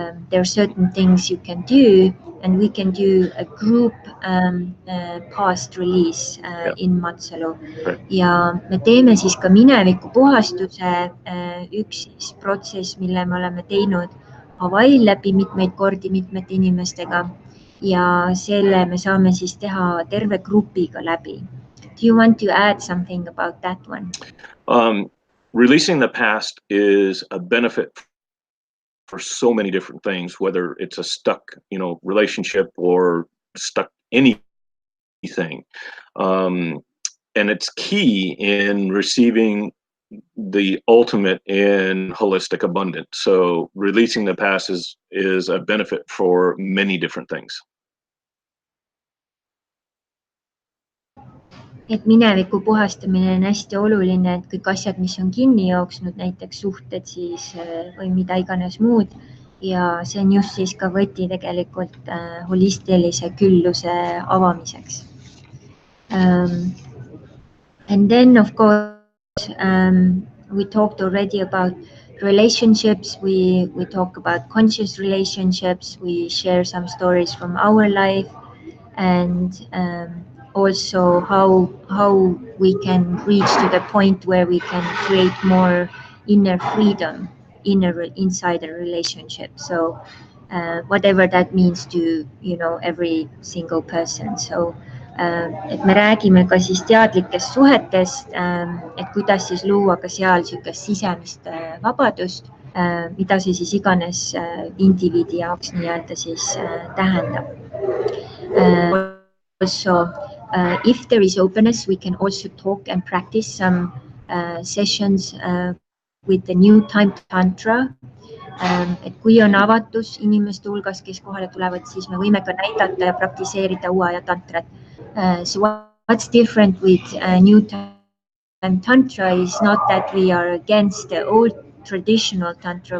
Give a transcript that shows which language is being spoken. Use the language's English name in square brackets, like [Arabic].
[English] There are certain things you can do, and we can do a group past release in Matsalu. [Estonian] Ja me teeme siis ka mineviku puhastuse, üks siis protsess, mille me oleme teinud Hawaii'l läbi mitmeid kordi mitmete inimestega, ja selle me saame siis teha terve grupiga läbi. [English] Do you want to add something about that one? Releasing the past is a benefit for so many different things, whether it's a stuck, relationship or stuck anything. And it's key in receiving the ultimate in holistic abundance. So releasing the past is a benefit for many different things. [Estonian] et mineviku puhastamine on hästi oluline, et kõik asjad, mis on kinni jooksnud, näiteks suhted siis või mida iganes muud. Ja see on just siis ka võti tegelikult holistilise külluse avamiseks. [English] And then of course we talked already about relationships. We talk about conscious relationships. We share some stories from our life, and also how we can reach to the point where we can create more inner freedom inside a relationship. So whatever that means to every single person. [Estonian] So et me räägime ka siis teadlikest suhetest, et kuidas siis luua ka seal niisugust sisemist vabadust, mida see siis iganes indiviidi jaoks nii-öelda siis tähendab. [English] Also, if there is openness, we can also talk and practice some sessions with the new time tantra. [Estonian] Et kui on avatus inimeste hulgas, kes kohale tulevad, siis me võime ka näidata ja praktiseerida uue aja tantrat. [English] So what's different with new time tantra is not that we are against the old traditional tantra.